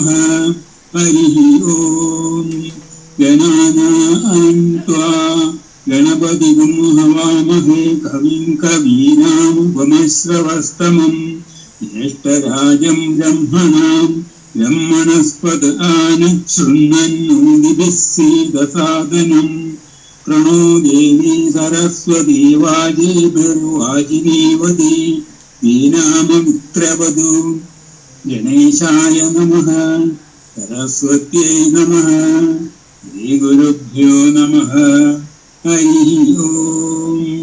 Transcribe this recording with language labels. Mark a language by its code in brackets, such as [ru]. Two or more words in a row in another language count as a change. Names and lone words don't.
[sa] హరి ఓం. గణానాం త్వా గణపతిం హవామహే కవిం కవీనాముపమశ్రవస్తమం జ్యేష్ఠరాజం బ్రహ్మణాం బ్రహ్మణస్పద ఆనశృణ్వన్నోతిభిः सीदसादनं प्रणो देवी सरस्वती वाजेभिर्वाजिनीवती वीणाममित्रवधू. गणेशाय नमः. सरस्वत्यै नमः. श्रीगुरुभ्यो नमः. हरि ओम्.